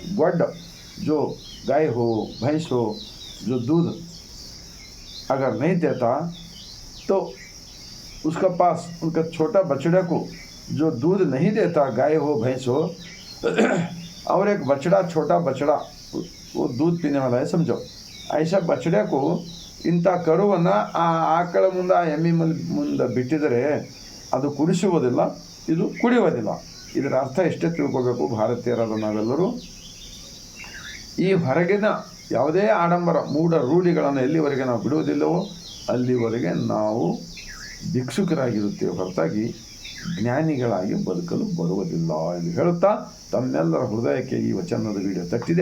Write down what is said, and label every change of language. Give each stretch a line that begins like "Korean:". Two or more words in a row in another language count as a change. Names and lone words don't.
Hindi: गोड जो गाय हो भैंस हो, जो दूध अगर नहीं देता तो उसका पास उनका छोटा बछड़ा को जो दूध नहीं देता, गाय हो भैंस हो, और एक बछड़ा छोटा बछड़ा वो दूध पीने वाला है समझो, ऐसा बछड़े को
Kannada: ಇಂಥ ಕರುವನ್ನು ಆ ಆಕಳ ಮುಂದೆ ಆ ಎಮ್ಮೆ ಮುಂದೆ ಬಿಟ್ಟಿದರೆ ಅದು ಕುಡಿಸುವುದಿಲ್ಲ, ಇದು ಕುಡಿಯುವುದಿಲ್ಲ। ಇದರ ಅರ್ಥ ಎಷ್ಟೇ ತಿಳ್ಕೋಬೇಕು ಭಾರತೀಯರಾದ ನಾವೆಲ್ಲರೂ, ಈ ಹೊರಗಿನ ಯಾವುದೇ ಆಡಂಬರ ಮೂಢ ರೂಢಿಗಳನ್ನು ಎಲ್ಲಿವರೆಗೆ ನಾವು ಬಿಡುವುದಿಲ್ಲವೋ ಅಲ್ಲಿವರೆಗೆ ನಾವು ಭಿಕ್ಷುಕರಾಗಿರುತ್ತೇವೆ ಹೊರತಾಗಿ ಜ್ಞಾನಿಗಳಾಗಿ ಬದುಕಲು ಬರುವುದಿಲ್ಲ ಎಂದು ಹೇಳುತ್ತಾ ತಮ್ಮೆಲ್ಲರ ಹೃದಯಕ್ಕೆ ಈ ವಚನದ ವಿಡಿಯೋ ತಟ್ಟಿದೆ।